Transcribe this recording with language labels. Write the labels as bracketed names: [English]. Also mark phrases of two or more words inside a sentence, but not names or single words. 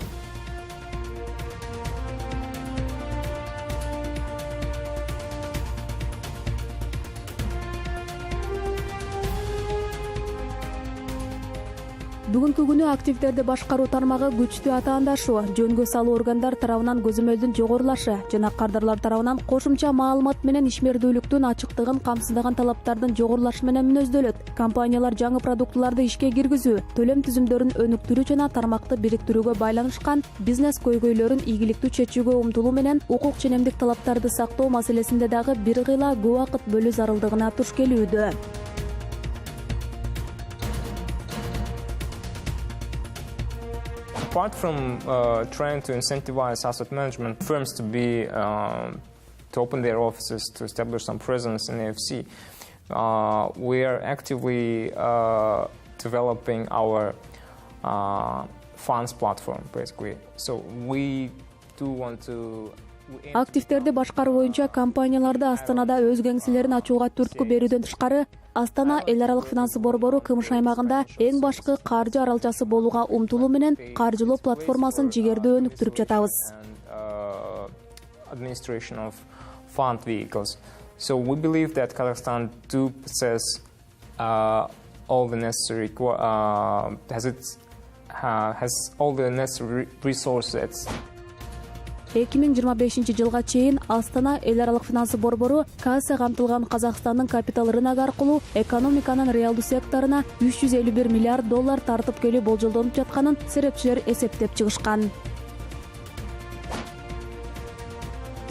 [Kyrgyz] Бүгүнкү күнү активдерди башкаруу тармагы күчтүү атаандашуу, жөнгө салуу органдар тарабынан көзөмөлдүн жогорулашы жана кардарлар тарабынан кошумча маалымат менен ишмердүүлүктүн ачыктыгын камсыздаган талаптардын жогорулашы менен мүнөздөлөт. Компаниялар жаңы продуктуларды ишке киргизүү, төлөм түзүмдөрүн өнүктүрүү жана тармакты бириктирүүгө байланышкан бизнес көйгөйлөрүн ийгиликтүү чечүүгө умтулуу менен укук ченемдик талаптарды сактоо маселесинде дагы бир кыйла көп убакыт бөлүү зарылдыгына туш келүүдө. [English] Apart from trying to incentivize asset management firms to open their offices, to establish some presence in AFC, we are actively developing our funds platform, basically. So we do want to. [Kyrgyz] Активдерди башкаруу боюнча компанияларды Астанада өз кеңселерин ачууга түрткү берүүдөн тышкары, Астана эл аралык финансы борбору КМШ аймагында эң башкы каржы аралчасы болууга умтулуу менен каржылоо платформасын жигердүү өнүктүрүп жатабыз. [English] Administration of fund vehicles. So we believe that Kazakhstan do possess all the necessary has all the necessary resources. [Kyrgyz] 2025 жылга чейин Астана эл аралык финансы борбору КС камтылган Казакстандын капитал рыногу аркылуу экономиканын реалдуу секторуна $351 миллиард тартып келүү болжолдонуп жатканын серепчилер эсептеп чыгышкан.